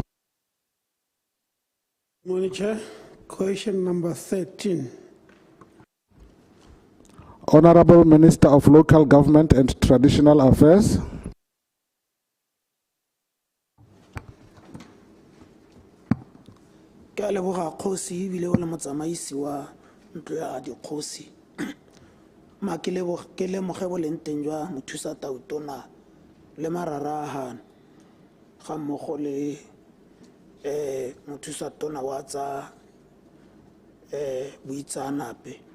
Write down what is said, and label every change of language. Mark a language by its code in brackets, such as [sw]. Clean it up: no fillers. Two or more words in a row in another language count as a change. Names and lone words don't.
[en] Morning, Chair. Question number 13. Honorable Minister of Local Government and Traditional Affairs. [tn] Ke a leboga Dikgosi ebile o le motsamaisi wa ntlo ya Dikgosi. Ma ke lemoge boleng teng jwa mothusa tautona le mararagana ga mmogo le mothusa tona wa tsa boitsanape.